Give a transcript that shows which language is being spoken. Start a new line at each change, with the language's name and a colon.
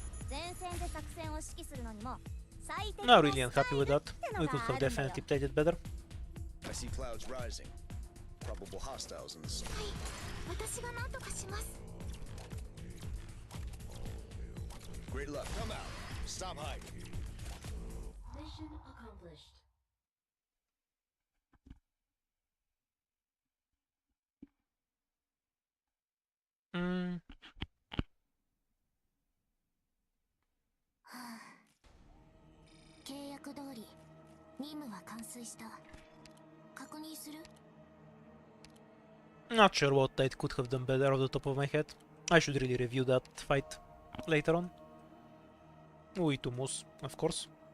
Japanese: 前線で作戦を指揮するのにも最適
English: Not really unhappy with that. We could have definitely played it better. I see clouds rising. Probable hostiles in the sun.
Japanese: 私が何とかします。
English: Great luck. Come out. Stop hiding. Mission accomplished. Mm,
Japanese: 契約通り任務は完遂した。確認する？
English: not sure what I could have done better off the top of my head. I should really review that fight later on. To moose, of course.